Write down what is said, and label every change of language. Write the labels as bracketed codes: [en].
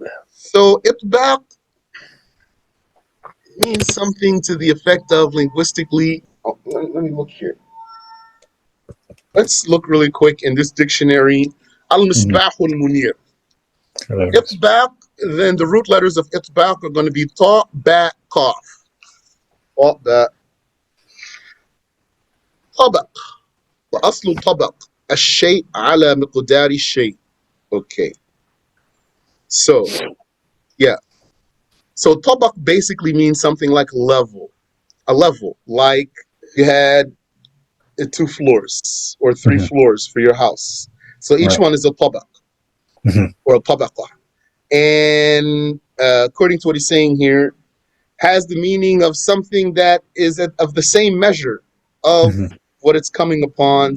[en] So itbaq means something to the effect of linguistically. Oh, let me look here. Let's look really quick in this dictionary. Al-Misbah al-Munir. Itbaq, then the root letters of itbaq are going to be ta, ba, qaf. Ta, ba. Tabaq. [ar] وأصل طبق الشيء على مقدار الشيء. [en] Okay. So, yeah. So tabaq basically means something like level. A level. Like you had 2 floors or 3 floors for your house. So each one is a tabaq or a tabaqah. And according to what he's saying here, has the meaning of something that is of the same measure of what it's coming upon.